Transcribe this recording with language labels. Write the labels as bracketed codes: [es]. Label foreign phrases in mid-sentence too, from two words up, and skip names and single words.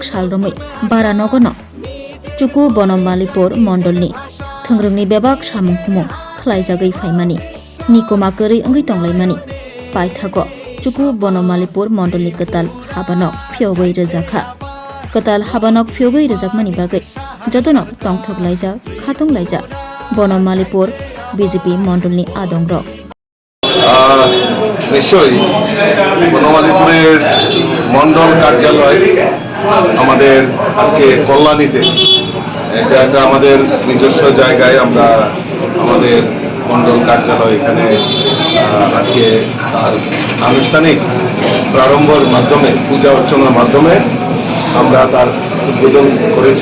[trp] सालरमै बारा नगन चुकु बनमालीपुर मण्डलनि थोंग्रोंनि बेबाक सामुं हुमुं ख्लाइजागै फाइमानि निकोमा कोरै ओंगै तंलाइमानि पाइथाग चुकु बनमालीपुर मण्डलनि कताल हाबानक फियगै रोजाखा कताल हाबानक फियगै रोजाकमानि बागै जतन तंथक लाइजा खातुं लाइजा बनमालीपुर बिजेपि मण्डलनि आदंग [bn] নিশ্চয়ই বনমালীপুরের মন্ডল কার্যালয় আমাদের আজকে কল্যাণীতে এটা একটা আমাদের নিজস্ব জায়গায় আমরা আমাদের মন্ডল কার্যালয় এখানে আজকে তার আনুষ্ঠানিক প্রারম্ভের মাধ্যমে পূজা অর্চনার মাধ্যমে আমরা তার উদ্বোধন করেছি।